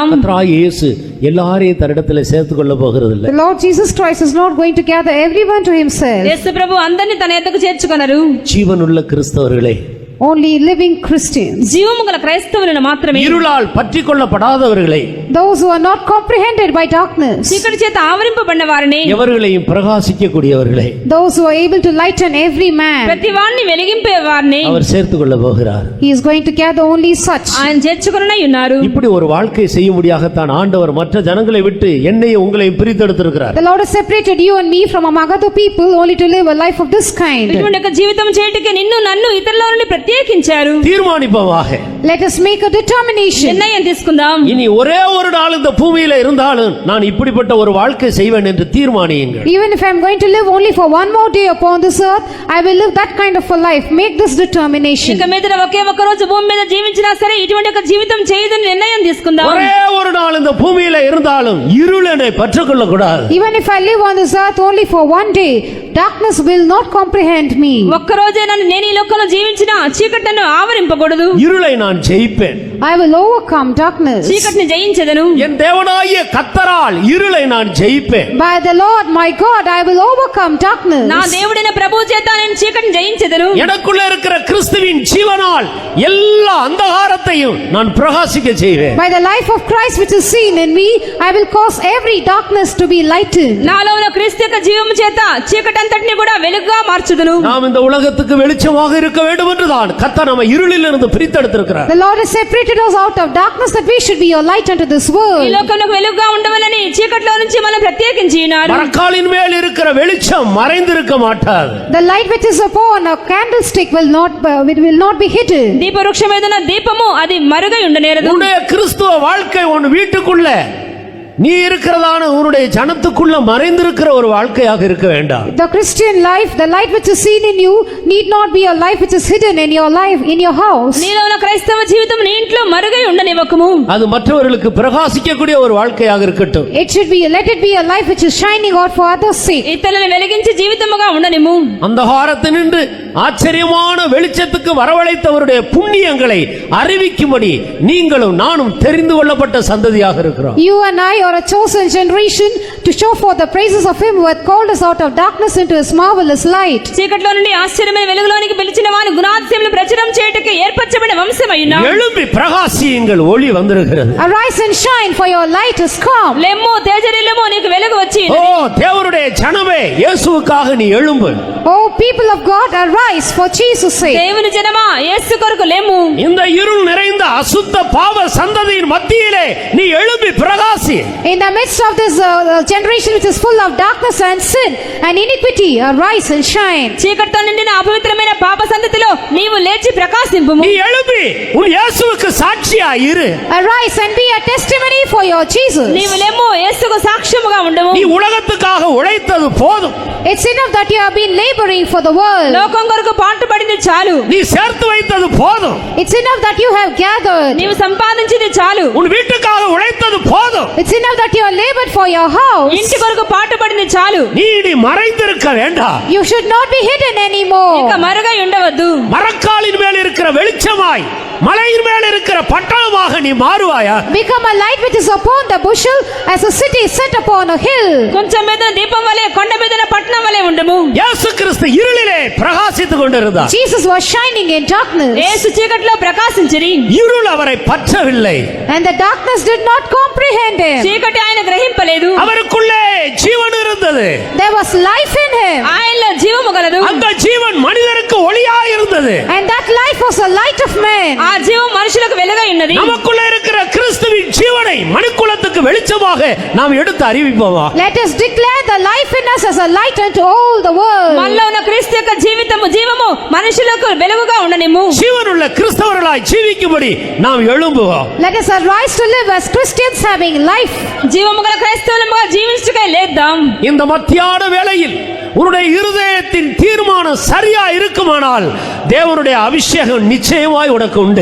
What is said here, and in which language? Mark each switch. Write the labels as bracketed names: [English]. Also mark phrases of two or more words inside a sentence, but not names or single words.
[Tamil] கர்த்தராகிய இயேசு எல்லாரையும் தன்னிடத்திலே சேர்த்துக் கொள்ள போகிறதில்லை. [English] The Lord Jesus Christ is not going to gather everyone to himself. [Telugu] యేసు ప్రభు అందరిని తన యొద్దకు చేర్చుకొనరు. [Tamil] ஜீவனுள்ள கிறிஸ்தவர்களே, [English] Only living Christians. [Telugu] జీవము గల క్రైస్తవులను మాత్రమే. [Tamil] இருளால் பற்றி கொள்ளப்படாதவர்களை, [English] Those who are not comprehended by darkness. [Telugu] చీకటి చేత ఆవరింపబడిన వారిని, [Tamil] எவர்களையும் பிரகாசிக்கக்கூடியவர்களை [English] Those who are able to lighten every man. [Telugu] ప్రతి వారిని వెలిగింపే వారిని [Tamil] அவர் சேர்த்துக் கொள்ள போகிறார். [English] He is going to gather only such. [Telugu] ఆయన చేర్చుకొనై ఉన్నారు. [Tamil] இப்படி ஒரு வாழ்க்கை செய்யும்படியாகத்தான் ஆண்டவர் மற்ற ஜனங்களை விட்டு என்னையும் உங்களையும் பிரித்தெடுத்திருக்கிறார். [English] The Lord has separated you and me from among other people only to live a life of this kind. [Telugu] ఇటువంటి ఒక జీవితం చేయటికి నిన్ను నన్ను ఇతరుల నుండి ప్రత్యేకించారు. [Tamil] தீர்மானிப்போமாக [English] Let us make a determination. [Telugu] నిర్ణయం తీసుకుందాం. [Tamil] இனி ஒரே ஒரு நாள் இந்த பூமியில இருந்தாலும் நான் இப்படிப்பட்ட ஒரு வாழ்க்கை செய்வேன் என்று தீர்மானியுங்கள். [English] Even if I am going to live only for one more day upon this earth, I will live that kind of a life. Make this determination. [Telugu] ఇక మీద ఒకే ఒక్క రోజు భూమి మీద జీవించినా సరే ఇటువంటి ఒక జీవితం చేయదని నిర్ణయం తీసుకుందాం. [Tamil] ஒரே ஒரு நாள் இந்த பூமியில இருந்தாலும் இருள் என்னை பற்றிக்கொள்ள கூடாது. [English] Even if I live on this earth only for one day, darkness will not comprehend me. [Telugu] ఒక్క రోజే నేను ఈ లోకంలో జీవించినా చీకటి నన్ను ఆవరింపకూడదు. [Tamil] இருளை நான் ஜெயிப்பேன். [English] I will overcome darkness. [Telugu] చీకటిని జయించెదను. [Tamil] என் தேவனாகிய கர்த்தரால் இருளை நான் ஜெயிப்பேன். [English] By the Lord my God, I will overcome darkness. [Telugu] నా దేవుడైన ప్రభువు చేత నేను చీకటిని జయించెదను. [Tamil] எனக்குள்ள இருக்கிற கிறிஸ்துவின் ஜீவனால் எல்லா அந்தகாரத்தையும் நான் பிரகாசிக்க செய்வேன். [English] By the life of Christ which is seen in me, I will cause every darkness to be lightened. [Telugu] నాలో ఉన్న క్రీస్తు యొక్క జీవము చేత చీకటి అంతటిని కూడా వెలుగుగా మార్చుదును. [Tamil] நாம் இந்த உலகத்துக்கு வெளிச்சமாக இருக்க வேண்டும் என்றுதான் கர்த்தர் நம்மை இருளில் இருந்து பிரித்தெடுத்திருக்கிறார். [English] The Lord has separated us out of darkness that we should be a light unto this [Telugu] ఈ [English] world. [Telugu] లోకంలో వెలుగుగా ఉండవలని చీకటిలో నుంచి మనం ప్రత్యేకించి ఉన్నారు. [Tamil] மரக்காலின் மேல் இருக்கிற வெளிச்சம் மறைந்திருக்க மாட்டாது. [English] The light which is upon a candlestick will not be hidden. [Telugu] దీపవృక్షం మీద ఉన్న దీపము అది మరుగై ఉండనేరదు. [Tamil] உன்னுடைய கிறிஸ்துவ வாழ்க்கை உன் வீட்டுக்குள்ள நீ இருக்கிறதான உன்னுடைய ஜனத்துக்குள்ள மறைந்திருக்கிற ஒரு வாழ்க்கையாக இருக்க வேண்டாம். [English] The Christian life, the light which is seen in you, need not be a life which is hidden in your life, in your house. [Telugu] నీలో ఉన్న క్రైస్తవ జీవితం నీ ఇంట్లో మరుగై ఉండనివ్వకము. [Tamil] அது மற்றவர்களுக்கு பிரகாசிக்கக்கூடிய ஒரு வாழ்க்கையாக இருக்கட்டும். [English] Let it be a life which is shining out for others' sake. [Telugu] ఇతరులను వెలిగించి జీవితముగా ఉండనిము. [Tamil] அந்தகாரத்தினின்று ஆச்சரியமான வெளிச்சத்துக்கு வரவழைத்தவருடைய புண்ணியங்களை அறிவிக்கும்படி நீங்களும் நானும் தெரிந்து கொள்ளப்பட்ட சந்ததியாக இருக்கிறோம். [English] You and I are a chosen generation to show forth the praises of him who hath called us out of darkness into his marvelous light. [Telugu] చీకటిలో నుండి ఆశ్చర్యమైన వెలుగులోనికి పిలిచిన వాని గుణాతిశయములను ప్రచురం చేయుటకు ఏర్పరచబడిన వంశమయ్యున్నాం. [Tamil] எழும்பி பிரகாசியுங்கள், ஒளி வந்திருக்கிறது. [English] Arise and shine, for your light has come. [Telugu] లెమ్ము తేజరిల్లము నీకు వెలుగు వచ్చి [Tamil] ஓ தேவனுடைய ஜனமே, இயேசுவுக்காக நீ எழும்பு. [English] Oh people of God, arise for Jesus' sake. [Telugu] దేవుని జనమా యేసు కొరకు లెమ్ము. [Tamil] இந்த இருள் நிறைந்த அசுத்த பாவ சந்ததியின் மத்தியிலே நீ எழும்பி பிரகாசி. [English] In the midst of this generation which is full of darkness and sin and iniquity, arise and shine. [Telugu] చీకటితో నిండిన అపవిత్రమైన పాప సంతతిలో నీవు లేచి ప్రకాశింపుము. [Tamil] நீ எழும்பி உன் இயேசுவுக்கு சாட்சியா இரு. [English] Arise and be a testimony for your Jesus. [Telugu] నీవు లెమ్ము యేసుకు సాక్ష్యముగా ఉండము. [Tamil] நீ உலகத்துக்காக உழைத்தது போதும். [English] It's enough that you have been laboring for the world. [Telugu] లోకం కొరకు పాటుపడింది చాలు. [Tamil] நீ சேர்த்து வைத்தது போதும். [English] It's enough that you have gathered. [Telugu] నీవు సంపాదించింది చాలు. [Tamil] உன் வீட்டுக்காக உழைத்தது போதும். [English] It's enough that you have labored for your house. [Telugu] ఇంటి కొరకు పాటుపడింది చాలు. [Tamil] நீ இனி மறைந்திருக்க வேண்டாம். [English] You should not be hidden anymore. [Telugu] ఇక మరుగై ఉండవద్దు. [Tamil] மரக்காலின் மேல் இருக்கிற வெளிச்சமாய் மலையின் மேல் இருக்கிற பட்டணமாக நீ மாறுவாயா? [English] Become a light which is upon the bushel as a city set upon a hill. [Telugu] కొంచెం మీద దీపం వలె కొండ మీద పట్టణం వలె ఉండము. [Tamil] இயேசு கிறிஸ்து இருளிலே பிரகாசித்துக் கொண்டிருந்தார். [English] Jesus was shining in darkness. [Telugu] యేసు చీకటిలో ప్రకాశించిరి. [Tamil] இருள் அவரை பற்றவில்லை. [English] And the darkness did not comprehend him. [Telugu] చీకటి ఆయన గ్రహింపలేదు. [Tamil] அவருக்குள்ளே ஜீவன் இருந்தது. [English] There was life in him. [Telugu] ఆయనలో జీవము గలదు. [Tamil] அந்த ஜீவன் மனிதருக்கு ஒளியாய் இருந்தது. [English] And that life was a light of man. [Telugu] ఆ జీవం మనుషులకు వెలుగై ఉన్నది. [Tamil] நமக்குள்ள இருக்கிற கிறிஸ்துவின் ஜீவனை மனுக்குலத்துக்கு வெளிச்சமாக நாம் எடுத்து அறிவிப்போமா? [English] Let us declare the life in us as a light unto all the world. [Telugu] మనలో ఉన్న క్రీస్తు యొక్క జీవము మనుషులకు వెలుగుగా ఉండనిమ్ము. [Tamil] ஜீவனுள்ள கிறிஸ்தவர்களாய் ஜீவிக்கும்படி நாம் எழும்புவோம். [English] Let us arise to live as Christians having life. [Telugu] జీవము గల క్రైస్తవులుగా జీవించుటకై లేద్దాం. [Tamil] இந்த மத்தியான வேளையில் உன்னுடைய இருதயத்தின் தீர்மானம் சரியா இருக்குமானால் தேவனுடைய அபிஷேகம் நிச்சயமாய் உனக்கு உண்டு.